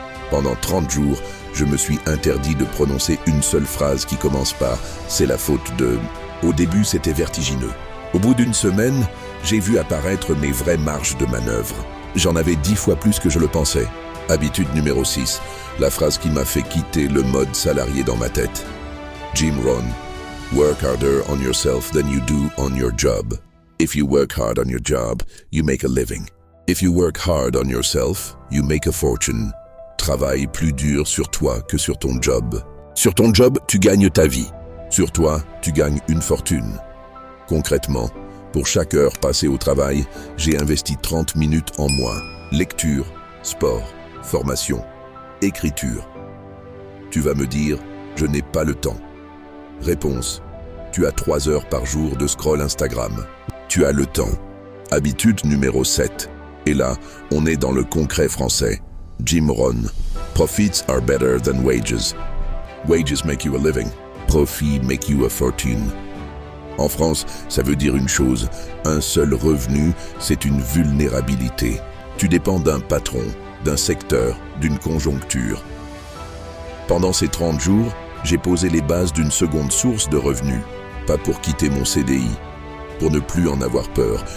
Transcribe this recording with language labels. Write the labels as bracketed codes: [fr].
[fr] Pendant 30 jours, je me suis interdit de prononcer une seule phrase qui commence par « c'est la faute de ». Au début, c'était vertigineux. Au bout d'une semaine, j'ai vu apparaître mes vraies marges de manœuvre. J'en avais 10 fois plus que je le pensais. Habitude numéro 6, la phrase qui m'a fait quitter le mode salarié dans ma tête. [en] Jim Rohn, work harder on yourself than you do on your job. If you work hard on your job, you make a living. If you work hard on yourself, you make a fortune. [fr] Travaille plus dur sur toi que sur ton job. Sur ton job, tu gagnes ta vie. Sur toi, tu gagnes une fortune. Concrètement, pour chaque heure passée au travail, j'ai investi 30 minutes en moi. Lecture, sport, formation, écriture. Tu vas me dire, je n'ai pas le temps. Réponse, tu as 3 heures par jour de scroll Instagram. Tu as le temps. Habitude numéro 7. Et là, on est dans le concret français. Jim Rohn. Profits are better than wages. Wages make you a living. Profits make you a fortune. En France, ça veut dire une chose, un seul revenu, c'est une vulnérabilité. Tu dépends d'un patron, d'un secteur, d'une conjoncture. Pendant ces 30 jours, j'ai posé les bases d'une seconde source de revenus, pas pour quitter mon CDI, pour ne plus en avoir peur.